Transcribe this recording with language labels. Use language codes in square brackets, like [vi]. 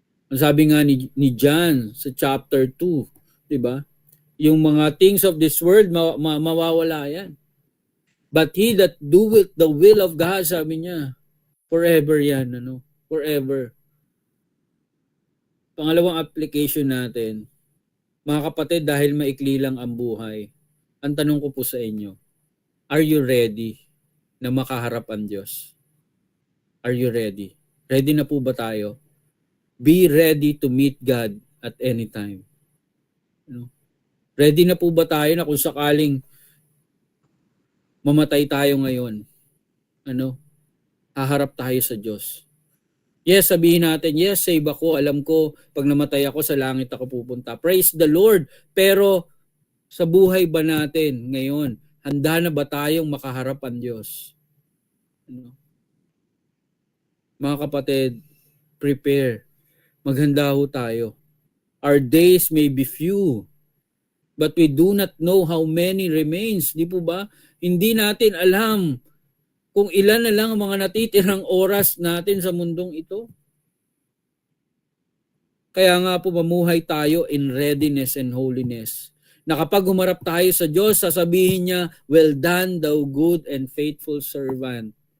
[tl] Ang sabi nga ni John sa chapter 2, 'di ba? Yung mga [en] things of this world [tl] mawawala yan. [en] But he that doeth the will of God, [tl] sabi niya, [en] forever [tl] yan, [en] forever. [tl] Pangalawang application natin, mga kapatid, dahil maikli lang ang buhay, ang tanong ko po sa inyo, [en] are you ready [tl] na makaharap ang Diyos? [en] Are you ready? Ready [tl] na po ba tayo? [en] Be ready to meet God at any time. [tl] Ready na po ba tayo na kung sakaling mamatay tayo ngayon? Haharap tayo sa Diyos. [en] Yes, [tl] sabihin natin, [en] yes, save [tl] ako. Alam ko, pag namatay ako, sa langit ako pupunta. [en] Praise the Lord. [tl] Pero sa buhay ba natin ngayon, handa na ba tayong makaharap ang Diyos? Mga kapatid, prepare. Maghanda ho tayo. [en] Our days may be few, but we do not know how many remains. [tl] Di po ba? Hindi natin alam kung ilan na lang ang mga natitirang oras natin sa mundong ito. Kaya nga po mamuhay tayo [en] in readiness and holiness. [tl] Na kapag humarap tayo sa Diyos, sasabihin niya, [en] well done, thou good and faithful servant.